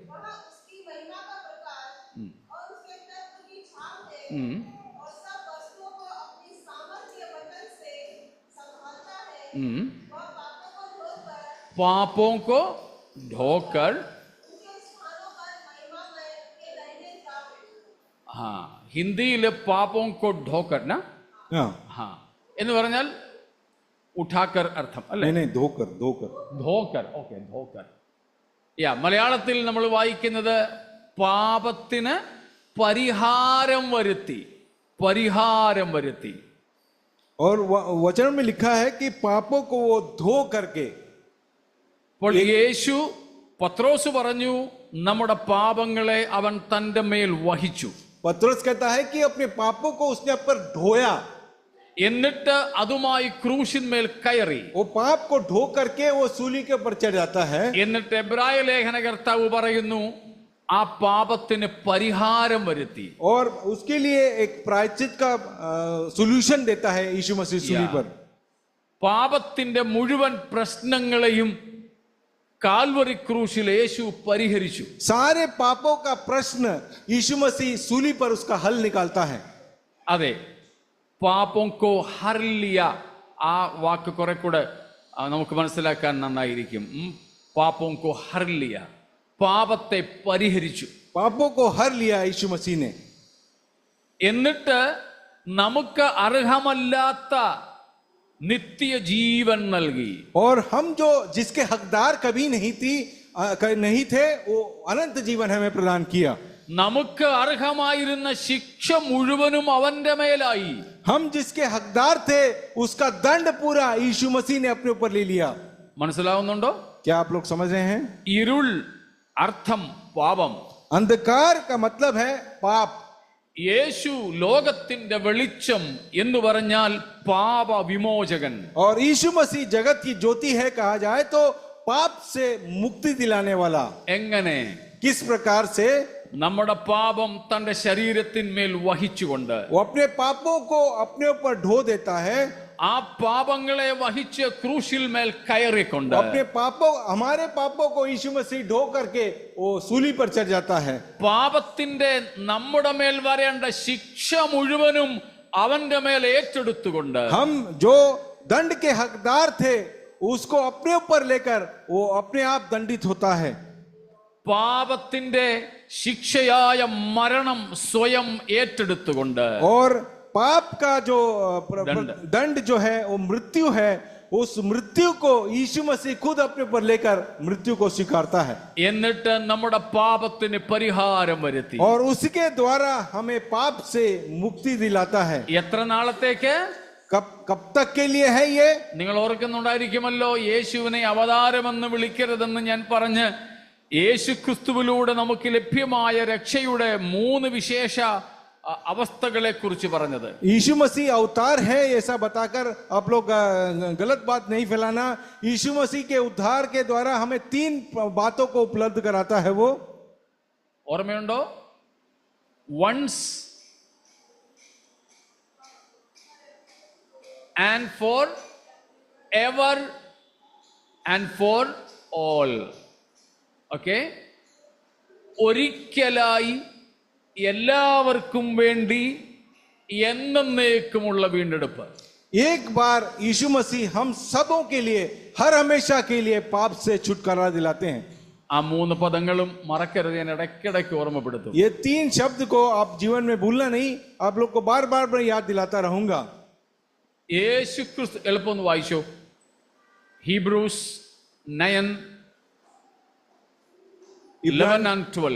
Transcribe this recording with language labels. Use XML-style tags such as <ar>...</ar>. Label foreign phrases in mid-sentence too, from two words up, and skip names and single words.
<hi>पापों को ढोकर, हाँ, ഹിന്ദിയിലെ പാപോं को ढोकर ना, हाँ,</hi> <ml>എന്ന് പറഞ്ഞാൽ ഉഠാക്കർ അർത്ഥം അല്ലേ?</ml> <hi>नहीं धोकर धोकर धोकर. ओके, धोकर.</hi> <ml>മലയാളത്തിൽ നമ്മൾ വായിക്കുന്നത് പാപത്തിന് പരിഹാരം വരുത്തി, പരിഹാരം വരുത്തി.</ml> <hi>और वचन में लिखा है कि पापों को वो धो करके.</hi> <ml>അപ്പോൾ യേശു, പത്രോസ് പറഞ്ഞു നമ്മുടെ പാപങ്ങളെ അവൻ തന്റെ മേൽ വഹിച്ചു.</ml> <hi>पतरस कहता है कि अपने पापों को उसने अब पर ढोया.</hi> <ml>എന്നിട്ട് അതുമായി ക്രൂശിന്മേൽ കയറി.</ml> <hi>वो पाप को ढो करके वो सूली के ऊपर चढ़ जाता है.</hi> <ml>എന്നിട്ട് എബ്രായ ലേഖനകർത്താവ് പറയുന്നു ആ പാപത്തിന് പരിഹാരം വരുത്തി.</ml> <hi>और उसके लिए एक प्रायश्चित का सॉल्यूशन देता है यीशु मसीह सूली पर.</hi> <ml>പാപത്തിന്റെ മുഴുവൻ പ്രശ്നങ്ങളെയും കാൽവറി ക്രൂശിൽ യേശു പരിഹരിച്ചു.</ml> <hi>सारे पापों का प्रश्न यीशु मसीह सूली पर उसका हल निकालता है. അതെ, പാപോं को हर लिया.</hi> <ml>ആ വാക്ക് കുറെ കൂടെ നമുക്ക് മനസ്സിലാക്കാൻ നന്നായിരിക്കും.</ml> <hi>പാപോं को हर लिया,</hi> <ml>പാപത്തെ പരിഹരിച്ചു.</ml> <hi>पापों को हर लिया यीशु मसीह ने.</hi> <ml>എന്നിട്ട് നമുക്ക് അർഹമല്ലാത്ത നിത്യ ജീവൻ നൽകി.</ml> <hi>और हम जो जिसके हकदार कभी नहीं थे, वो अनंत जीवन हमें प्रदान किया.</hi> <ml>നമുക്ക് അർഹമായിരുന്ന ശിക്ഷ മുഴുവനും അവന്റെ മേലായി.</ml> <hi>हम जिसके हकदार थे, उसका दंड पूरा यीशु मसीह ने अपने ऊपर ले लिया.</hi> <ml>മനസ്സിലാവുന്നുണ്ടോ?</ml> <hi>क्या आप लोग समझ रहे हैं?</hi> <ml>ഇരുൾ അർത്ഥം പാപം.</ml> <hi>अंधकार का मतलब है पाप.</hi> <ml>യേശു ലോകത്തിന്റെ വെളിച്ചം എന്ന് പറഞ്ഞാൽ പാപ വിമോചകൻ.</ml> <hi>और यीशु मसीह जगत की ज्योति है कहा जाए तो पाप से मुक्ति दिलाने वाला.</hi> <ml>എങ്ങനെ?</ml> <hi>किस प्रकार से?</hi> <ml>നമ്മുടെ പാപം തന്റെ ശരീരത്തിന്മേൽ വഹിച്ചുകൊണ്ട്</ml> <hi>वो अपने पापों को अपने ऊपर ढो देता है.</hi> <ml>ആ പാപങ്ങളെ വഹിച്ച് ക്രൂശിൽ മേൽ കയറിക്കൊണ്ട്</ml> <hi>अपने पापों हमारे पापों को यीशु मसीह ढो करके वो सूली पर चढ़ जाता है.</hi> <ml>പാപത്തിന്റെ നമ്മുടെ മേൽ വരേണ്ട ശിക്ഷ മുഴുവനും അവന്റെ മേൽ ഏറ്റെടുത്തുകൊണ്ട്</ml> <hi>हम जो दंड के हकदार थे उसको अपने ऊपर लेकर वो अपने आप दंडित होता है.</hi> <ml>പാപത്തിന്റെ ശിക്ഷയായ മരണം സ്വയം ഏറ്റെടുത്തുകൊണ്ട്</ml> <hi>और पाप का जो दंड। दंड जो है वो मृत्यु है. उस मृत्यु को यीशु मसीह खुद अपने ऊपर लेकर मृत्यु को स्वीकारता है.</hi> <ml>എന്നിട്ട് നമ്മുടെ പാപത്തിന് പരിഹാരം വരുത്തി.</ml> <hi>और उसके द्वारा हमें पाप से मुक्ति दिलाता है.</hi> <ml>എത്ര നാളത്തേക്ക്?</ml> <hi>कब तक के लिए है ये?</hi> <ml>നിങ്ങൾ ഓർക്കുന്നുണ്ടായിരിക്കുമല്ലോ, യേശുവിനെ അവതാരമെന്ന് വിളിക്കരുതെന്ന് ഞാൻ പറഞ്ഞ് യേശു ക്രിസ്തുവിലൂടെ നമുക്ക് ലഭ്യമായ രക്ഷയുടെ 3 വിശേഷ അവസ്ഥകളെ കുറിച്ച് പറഞ്ഞത്.</ml> <hi>यीशु मसीह अवतार है ऐसा बताकर आप लोग गलत बात नहीं फैलाना. यीशु मसीह के उद्धार के द्वारा हमें 3 बातों को उपलब्ध कराता है. वो</hi> <en>ഓർമ്മയുണ്ടോ? once and for ever and for all.</en> <ml>ഓക്കെ, ഒരിക്കലായി എല്ലാവർക്കും വേണ്ടി എന്നേക്കുമുള്ള വീണ്ടെടുപ്പ്.</ml> <hi>एक बार यीशु मसीह हम सबों के लिए हर हमेशा के लिए पाप से छुटकारा दिलाते हैं.</hi> <ml>ആ 3 പദങ്ങളും മറക്കരുത്, ഞാൻ ഇടയ്ക്കിടയ്ക്ക് ഓർമ്മപ്പെടുത്തും.</ml> <hi>ये 3 शब्द को आप जीवन में भूलना नहीं. आप लोग को बार बार मैं याद दिलाता रहूंगा.</hi> <ml>യേശു ക്രിസ്തു, എളുപ്പം ഒന്ന് വായിച്ചോ, ഹീബ്രൂസ് 9 11 and 12.</ml>